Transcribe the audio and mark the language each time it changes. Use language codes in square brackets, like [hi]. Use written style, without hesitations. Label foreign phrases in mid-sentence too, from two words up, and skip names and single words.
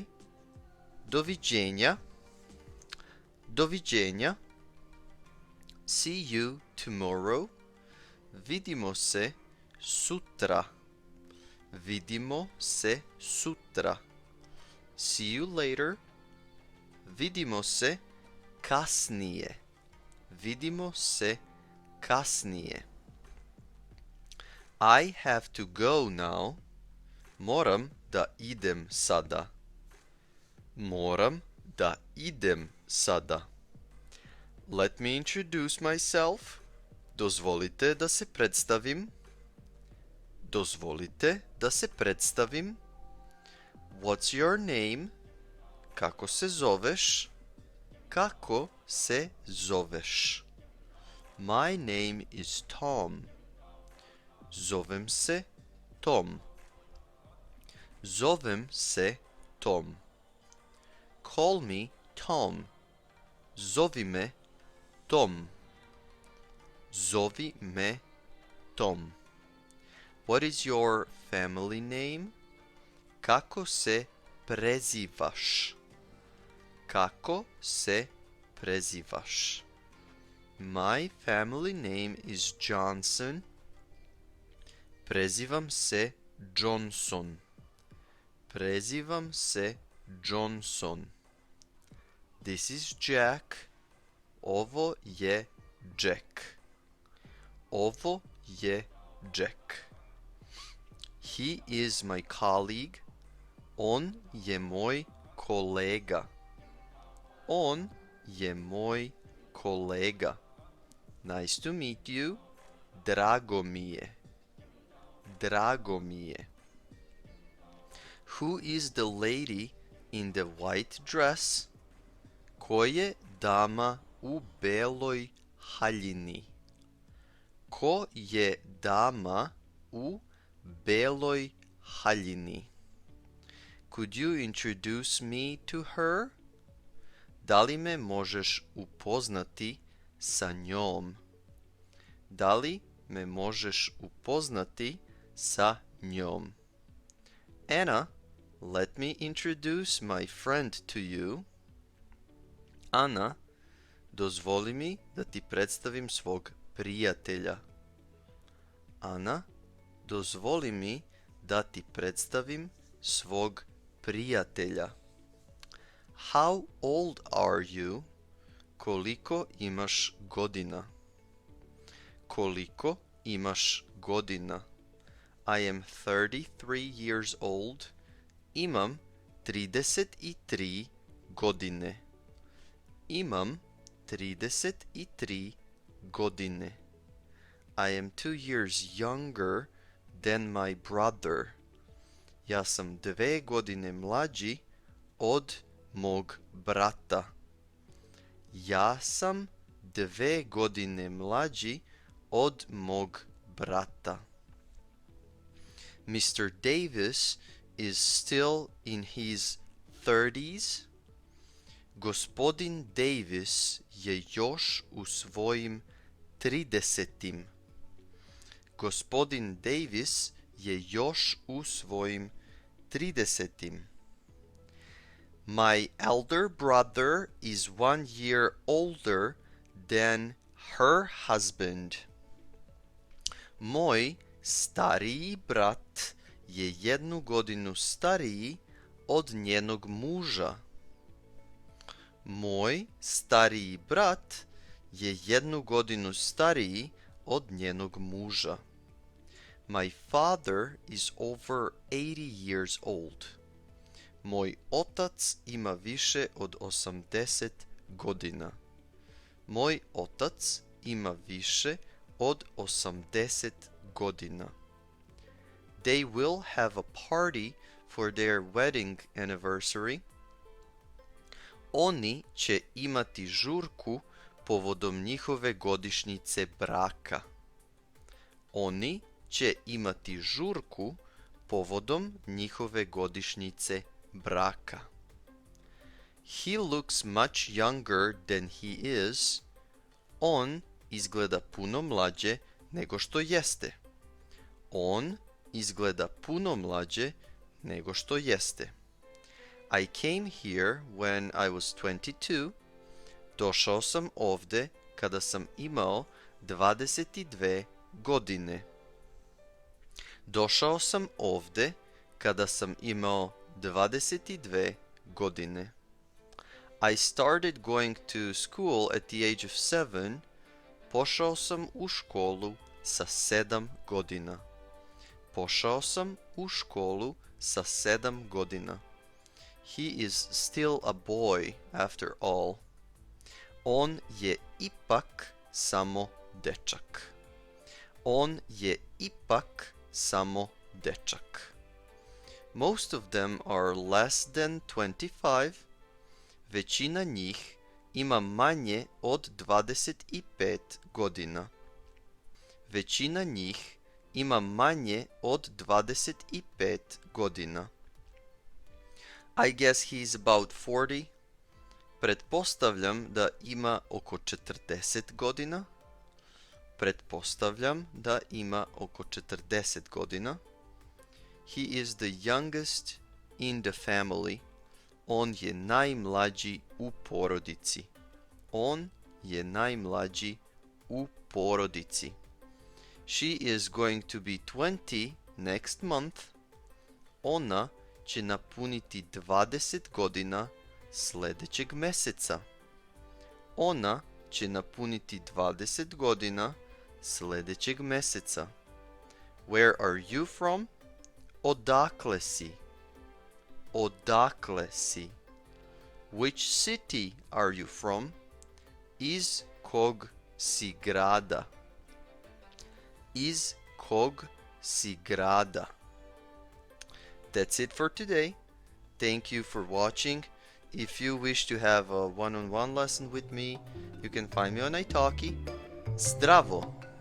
[sr] Doviđenja. Doviđenja. [en] See you tomorrow. [sr] Vidimo se sutra. Vidimo se sutra. [en] See you later. [sr] Vidimo se kasnije. Vidimo se kasnije. [en] I have to go now. [sr] Moram da idem sada. Moram da idem sada. [en] Let me introduce myself. [sr] Dozvolite da se predstavim. Dozvolite da se predstavim. [en] What's your name? [sr] Kako se zoveš? Kako se zoveš? [en] My name is Tom. [sr] Zovem se Tom. Zovem se Tom. [en] Call me Tom. [sr] Zovi me Tom. Zovi me Tom. [en] What is your family name? [sr] Kako se prezivaš? Kako se prezivaš? [en] My family name is Johnson. [sr] Prezivam se Johnson. Prezivam se Johnson. [en] This is Jack. [sr] Ovo je Jack. Ovo je Jack. [en] He is my colleague. [sr] On je moj kolega. On je moj kolega. [en] Nice to meet you. [sr] Drago mi je. Drago mi je. [en] Who is the lady in the white dress? [sr] Ko je dama u beloj haljini? Ko je dama u beloj haljini? [en] Could you introduce me to her? [sr] Da li me možeš upoznati sa njom? Da li me možeš upoznati sa njom? [en] Anna, let me introduce my friend to you. [sr] Ana, dozvoli mi da ti predstavim svog prijatelja. Ana, dozvoli mi da ti predstavim svog prijatelja. [en] How old are you? [sr] Koliko imaš godina? Koliko imaš godina? [en] I am 33 years old. [sr] Imam 33 godine. Imam 33 godine. [en] I am 2 years younger than my brother. [sr] Ja sam 2 godine mlađi od mog brata. Ja sam 2 godine mlađi od mog brata. [en] Mr. Davis is still in his 30s. [sr] Gospodin Davis je još u svojim 30. Gospodin Davis je još u svojim 30. [en] My elder brother is 1 year older than her husband. [sr] Moj stariji brat je 1 godinu stariji od njenog muža. Moj stariji brat je 1 godinu stariji od njenog muža. [en] My father is over 80 years old. [sr] Moj otac ima više od 80 godina. Moj otac ima više od 80 godina. [en] They will have a party for their wedding anniversary. [sr] Oni će imati žurku povodom njihove godišnjice braka. Oni će imati žurku povodom njihove godišnjice braka. [en] He looks much younger than he is. [sr] On izgleda puno mlađe nego što jeste. On izgleda puno mlađe nego što jeste. [en] I came here when I was 22. [sr] Došao sam ovde kada sam imao 22 godine. Došao sam ovde kada sam imao 22 godine. [en] I started going to school at the age of 7. [sr] Pošao sam u školu sa 7 godina. Pošao sam u školu sa 7 godina. [en] He is still a boy after all. [sr] On je ipak samo dečak. On je ipak samo dečak. [en] Most of them are less than 25. [sr] Većina njih ima manje od 25 godina. Većina njih ima manje od 25 godina. [en] I guess he's about 40. [sr] Pretpostavljam da ima oko 40 godina. Pretpostavljam da ima oko 40 godina. [en] He is the youngest in the family. [sr] On je najmlađi u porodici. On je najmlađi u porodici. [en] She is going to be 20 next month. [sr] Ona će napuniti 20 godina sljedećeg meseca. Ona će napuniti 20 godina sljedećeg meseca. [en] Where are you from? [sr] Odakle si? Odakle si? [en] Which city are you from? [sr] Iz kog si grada? Iz kog si grada? [en] That's it for today. Thank you for watching. If you wish to have a one-on-one lesson with me, you can find me on italki. [sr] Zdravo!